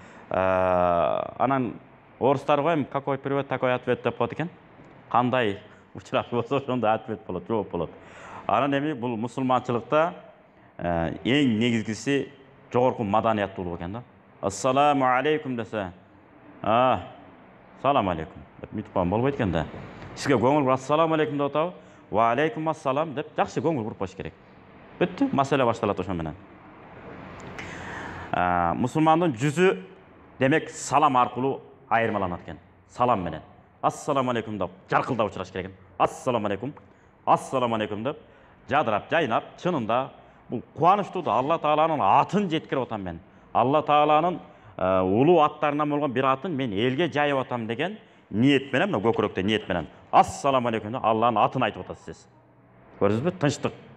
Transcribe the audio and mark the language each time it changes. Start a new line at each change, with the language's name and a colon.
Kyrgyz: Анан орустар коем,
Russian: какой привет, такой ответ
Kyrgyz: деп коет экен. Кандай учурашуу болсо ошондой ответ болот, жооп болот. Анан эми бул мусулманчылыкта эң негизгиси жогорку маданияттуулук экен да. Ассаламу алейкум десе, салам алейкум деп мынтип койгон болбойт экен да. Сизге көңүл буруп ассаламу алейкум деп атабы, ва алейкум ассалам деп жакшы көңүл буруп коюш керек. Бүттү, маселе башталат ошон менен. Мусулмандын жүзү демек салам аркылуу айырмаланат экен. Салам менен. Ассаламу алейкум деп жаркылдап учураш керек экен. Ассаламу алейкум деп жадырап, жайнап, чынында бул кубанычтуу да. Алла Тааланын атын жеткирип атам мен. Алла Тааланын улуу аттарынан болгон бир атын мен элге жайып атам деген ниет менен, мына көкүрөктө ниет менен. Ассаламу алейкум деп Алланын атын айтып атасыз сиз. Көрдүңүзбү? Тынчтык.